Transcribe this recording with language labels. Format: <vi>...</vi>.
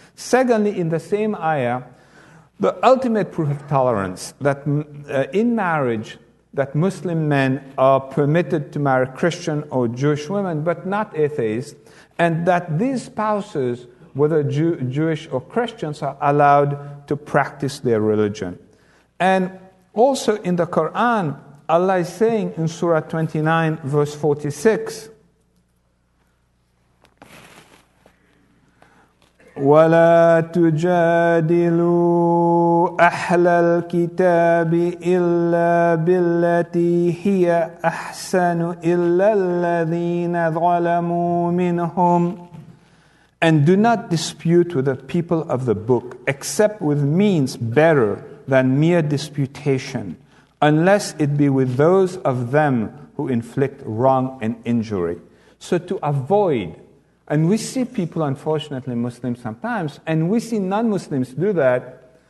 <en>Secondly, in the same ayah, the ultimate proof of tolerance, that in marriage, that Muslim men are permitted to marry Christian or Jewish women, but not atheists, and that these spouses, whether Jewish or Christians, are allowed to practice their religion. And also in the Quran, Allah is saying in Surah 29, verse 46,</en> <ar>وَلَا تُجَادِلُوا أَهْلَ الْكِتَابِ إِلَّا بِالَّتِي هِيَ أَحْسَنُ إِلَّا الَّذِينَ ظَلَمُوا مِنْهُمْ.</ar> <en>And do not dispute with the people of the book, except with means better than mere disputation, unless it be with those of them who inflict wrong and injury. So to avoid, and we see people, unfortunately, Muslims sometimes, and we see non-Muslims do that,</en>